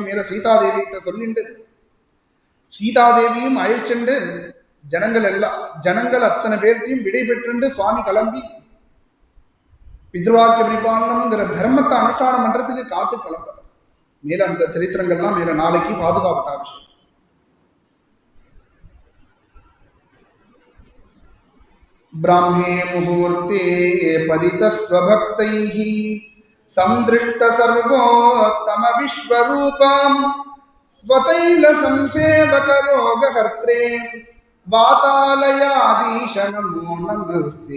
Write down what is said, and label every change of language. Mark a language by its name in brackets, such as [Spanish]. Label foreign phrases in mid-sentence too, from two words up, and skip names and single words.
[Tamil] மேல சீதாதேவி கிட்ட சொல்லிண்டு சீதாதேவியும் அழைச்சுண்டு ஜனங்கள் அத்தனை பேர்த்தையும் விடை பெற்றுண்டு சுவாமி கிளம்பி பித்ருவாக்கிய பரிபாலனம்ங்கிற தர்மத்தை அனுஷ்டானம் பண்றதுக்கு காத்து கிளம்ப. மேல அந்த சரித்திரங்கள்லாம் மேல நாளைக்கு பாதுகா பட்டாபிஷேகம். [Sanskrit] ब्राह्मे मुहूर्ते परितस्वभक्तैः संदृष्ट सर्वोत्तम विश्वरूपां स्वतैल संसेवक रोगहर्त्रे वातालयाधीश नमो नमस्ते.